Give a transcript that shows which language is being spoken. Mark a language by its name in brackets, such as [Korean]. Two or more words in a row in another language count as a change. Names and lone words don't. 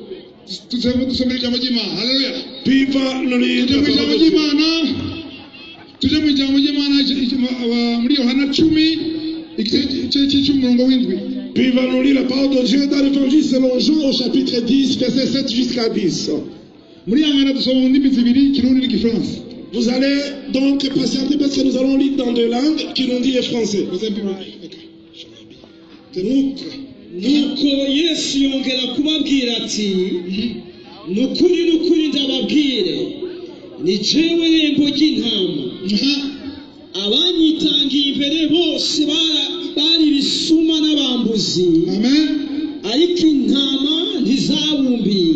[French] Pi va nous lire la parole de Dieu. Puis il va nous lire la parole de Dieu dans l'évangile selon Jean au chapitre 10, verset 7 jusqu'à 10. Vous allez donc patienter parce que nous allons lire dans deux langues, Kirundi et français. [Rundi] nuko Yesu yongera kubabwira ati nukuri ndababwire ni jewe rembo ry'intama abanyitangiye imbere bose bari bisuma n'abambuzi ariko intama ntizabumbiye.